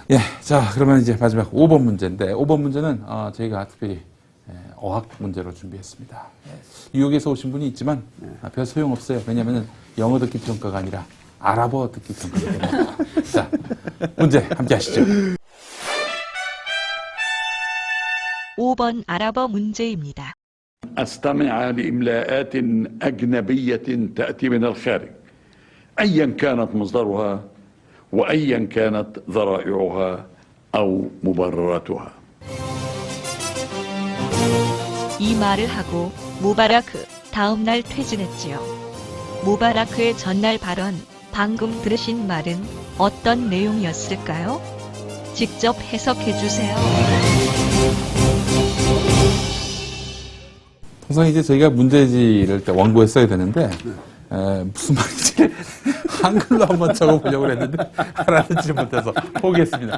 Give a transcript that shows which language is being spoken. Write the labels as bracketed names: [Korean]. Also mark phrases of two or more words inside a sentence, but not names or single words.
[Korean] 예, 자, 그러면 이제 마지막 5번 문제인데, 5번 문제는, 저희가 특별히 어학 문제로 준비했습니다. 뉴욕에서 오신 분이 있지만 별 소용없어요. 왜냐하면 영어 듣기 평가가 아니라 아랍어 듣기 평가이기 때문에. 자, 문제 함께 하시죠. 5번 아랍어 문제입니다. [Arabic] أستمع لإملاءات أجنبية تأتي من الخارج أيا كانت مصدرها وأيا كانت ذرائعها أو مبرراتها. [Korean] 이 말을 하고 무바라크 다음 날 퇴진했지요. 무바라크의 전날 발언, 방금 들으신 말은 어떤 내용이었을까요? 직접 해석해 주세요. 통상 이제 저희가 문제지를 원고에 써야 되는데 무슨 말인지 한글로 한번 적어보려고 했는데 알아듣지 못해서 포기했습니다.